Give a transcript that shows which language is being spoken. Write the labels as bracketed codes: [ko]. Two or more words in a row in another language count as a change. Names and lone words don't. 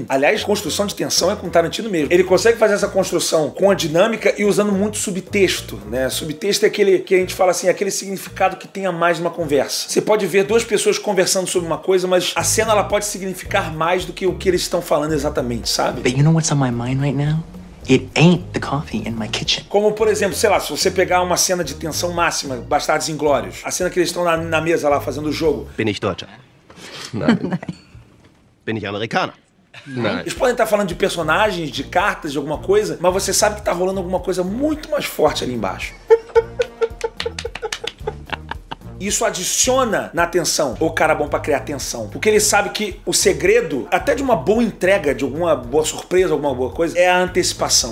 [pt] Aliás, construção de tensão é com Tarantino mesmo. Ele consegue fazer essa construção com a dinâmica e usando muito subtexto, né? Subtexto é aquele que a gente fala assim, aquele significado que tem a mais numa conversa. Você pode ver duas pessoas conversando sobre uma coisa, mas a cena ela pode significar mais do que o que eles estão falando exatamente, sabe? [en] But you know what's on my mind right now? It ain't the coffee in my kitchen. [pt] Como, por exemplo, sei lá, se você pegar uma cena de tensão máxima, Bastardos Inglórios, a cena que eles estão na mesa lá fazendo o jogo. [de] Bin ich Deutscher? Nein. Bin ich Amerikaner? Nein. [pt] Eles podem estar falando de personagens, de cartas, de alguma coisa, mas você sabe que tá rolando alguma coisa muito mais forte ali embaixo. Isso adiciona na tensão. O cara é bom pra criar tensão. Porque ele sabe que o segredo, até de uma boa entrega, de alguma boa surpresa, alguma boa coisa, é a antecipação.